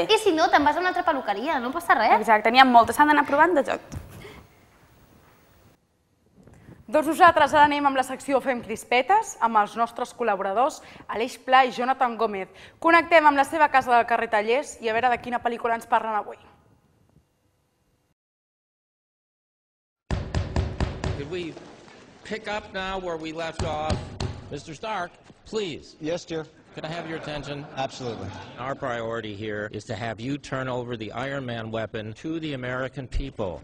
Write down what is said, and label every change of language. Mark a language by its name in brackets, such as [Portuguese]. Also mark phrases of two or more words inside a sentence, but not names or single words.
[Catalan] I si no, te'n vas a una altra peluqueria, no passa res. Exacte, n'hi ha moltes, s'han d'anar provant de tot. Doncs nosaltres ara anem amb la secció Fem Crispetes, amb els nostres col·laboradors Aleix Pla i Jonathan Gómez. Connectem amb la seva casa del carrer Tallers i a veure de quina pel·lícula ens parlen avui. [English] Could we pick up now where we left off? Mr. Stark, please. Yes, dear. Could I have your attention? Absolutely. Our priority here is to have you turn over the Iron Man weapon to the American people.